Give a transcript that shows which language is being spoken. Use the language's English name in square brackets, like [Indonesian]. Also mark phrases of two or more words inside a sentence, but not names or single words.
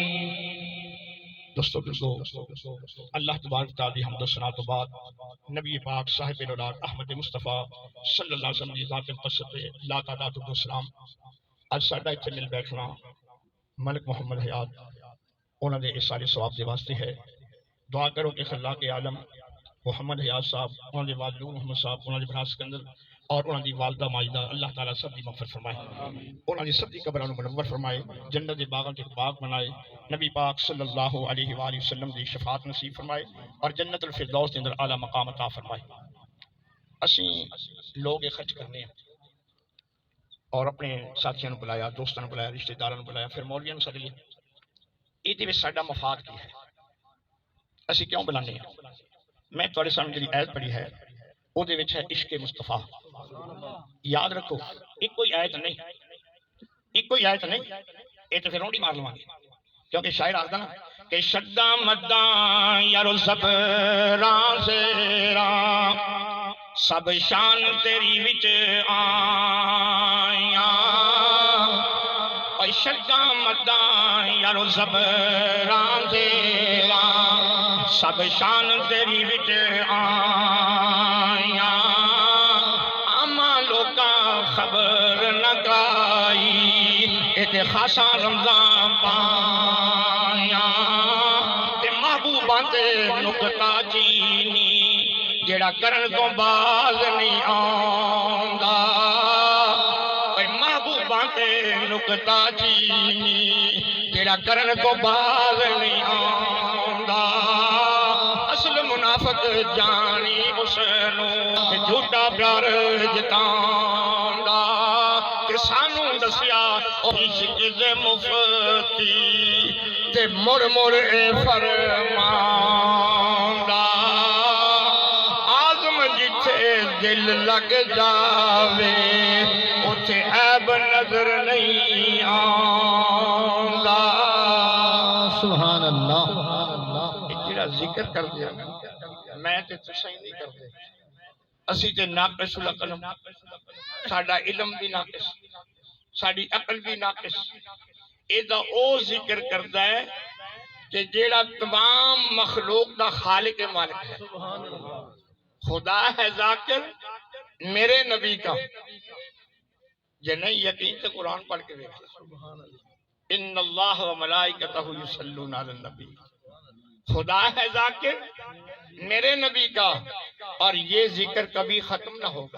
[Punjabi] دوستو اللہ تبارک تعالی حمد و ثنا تو بعد نبی پاک صاحب الولاد احمد مصطفیٰ [Arabic] صلی اللہ علیہ وسلم [Punjabi] کی ذات مقدس لا تعداد السلام آج ساڈا اتنے مل بیٹھنا ملک محمد حیات انہوں نے اس سارے ثواب دے واسطے ہے۔ دعا کرو کہ خلاق عالم محمد حیات صاحب، انہوں نے والد محمد صاحب، انہوں نے بنا سکندر اور انہوں نے والدہ ماجدہ اللہ تعالیٰ سب دی مغفرت فرمائے، انہوں نے سب دی قبروں منور فرمائے، جنت دے باغاں تے باغ بنائے، نبی پاک [Arabic] صلی اللہ علیہ وآلہ وسلم [Punjabi] دی شفاعت نصیب فرمائے اور [Arabic] جنت الفردوس [Punjabi] دے اندر اعلیٰ مقام عطا فرمائے۔ اسی لوگ خرچ کرنے ہیں اور اپنے ساتھیوں نے بلایا، دوستوں نے بلایا، رشتہ داروں نے بلایا، پھر مولویوں نے سد لیا۔ یہ ساڈا مفاد کی ہے، اسی کیوں بلانے ہیں؟ [Urdu] میں تھوڑے سامنے جی آیت پڑھی ہے وہ ہے عشق مصطفیٰ۔ یاد رکھو ایک کوئی آیت نہیں، ایک کوئی آیت نہیں، یہ تو پھر [Punjabi] روڑی مار لواں گے کیونکہ شاعر آخدا نا کہ شداں مداں یارو زبراں زیراں سب شان تیری وچ آیاں، شداں مداں یارو زبراں زیراں سب شان تیری وچ آیاں، آما لوکاں خبر نہ کرائی تے خاصا رمضان پایاں، تے محبوباں تے نکتا چینی جیڑا کرن تو باز نہیں آندا، محبوباں تے نکتا چینی جیڑا کرن تو باز نہیں آندا، اصل منافق جانی اسنو جھوٹا پیار جتاندا، کہ سانو دسیا عشق دے مفتی تے مڑ مڑ اے فرماندا، آزم جتھے دل لگ جاوے اتھے عیب نظر نہیں آندا۔ [Arabic] سبحان اللہ۔ [Punjabi] جڑا ذکر کر دیا میں تے تسیں نہیں کر دے، اسی تے [Arabic] ناقص العقل، [Punjabi] ساڈا علم بھی ناقص، ساڈی عقل بھی ناقص۔ ایدہ او ذکر کردا ہے کہ جیڑا تمام مخلوق دا خالق مالک ہے، [Urdu] خدا ہے ذاکر میرے نبی کا، جے نہیں یقین تو قرآن پڑھ کے دیکھ [Arabic] ان اللہ و ملائکتہ یصلون علی النبی، [Urdu] خدا ہے ذاکر میرے نبی کا، اور یہ ذکر کبھی ختم نہ ہوگا۔